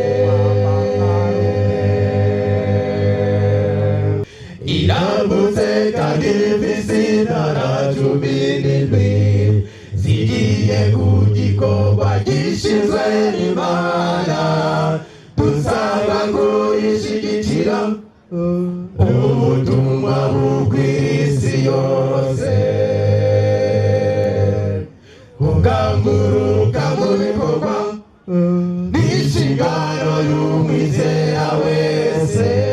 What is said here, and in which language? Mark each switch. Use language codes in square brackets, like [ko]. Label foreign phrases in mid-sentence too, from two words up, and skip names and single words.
[rn] irambutse kandi ifise intara 17 zigiye ku gikorwa gishinzwe n'Imana dusaba kuyishyigikira ubutumwa bw'isi yose ugamburuka mu bikorwa n'inshingano y'umwizera wese